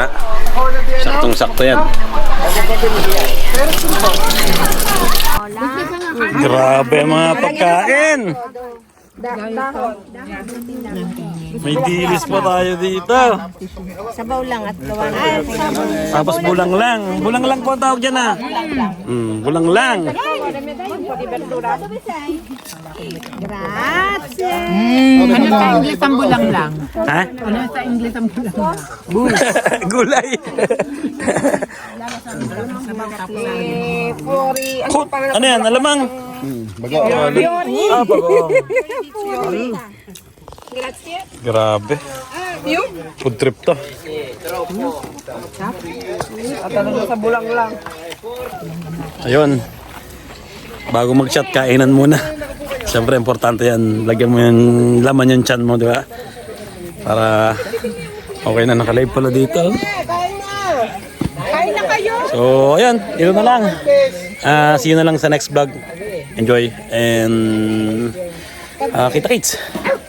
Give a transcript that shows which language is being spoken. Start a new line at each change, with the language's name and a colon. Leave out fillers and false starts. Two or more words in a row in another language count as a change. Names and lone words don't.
Filipino: Saktong-sakto 'yan. Grabe mga pagkain. May dilis pa tayo dito. Sabaw lang at gawa na. Tapos bulang lang. Bulang lang po ang tawag dyan, ah. Bulang lang.
Italian: po di verdura. Grazie.
Filipino: Ano sa English ang bulang lang? Ha? Ano sa English ang bulang lang? Gulay. Flori. Ano yan? Alamang. Ah, bagong.
Italian: Grazie.
Filipino: Grabe.
English: Food trip
Filipino: to. At ano sa bulang lang. Ayun. Bago mag-chat, kainan muna. Siyempre, importante yan. Lagyan mo yung laman yung chan mo, di ba? Para okay na, nakalive pala dito. Kain na kayo. So, ayan. Ito na lang.
English: See you
Filipino: na lang sa
English: next vlog.
Filipino: Enjoy. And kita-kits.